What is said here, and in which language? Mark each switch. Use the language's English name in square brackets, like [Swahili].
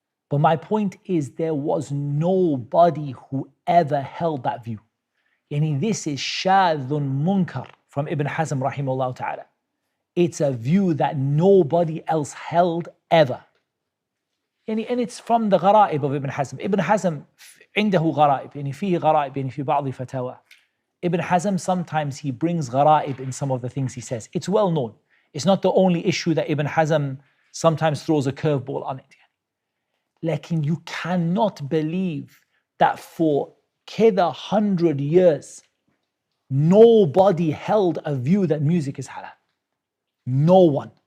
[English] But my point is, there was nobody who ever held that view. This is shadhun munkar from Ibn Hazm rahimahullah ta'ala. It's a view that nobody else held ever. And it's from the غرائب of Ibn Hazm. [Arabic] Ibn Hazm عنده غرائب فيه غرائب في بعض فتاوى. [English] Ibn Hazm, sometimes he brings غرائب in some of the things he says. It's well known. It's not the only issue that Ibn Hazm sometimes throws a curveball on it. Like, you cannot believe that for 100 years, nobody held a view that music is halal. No one.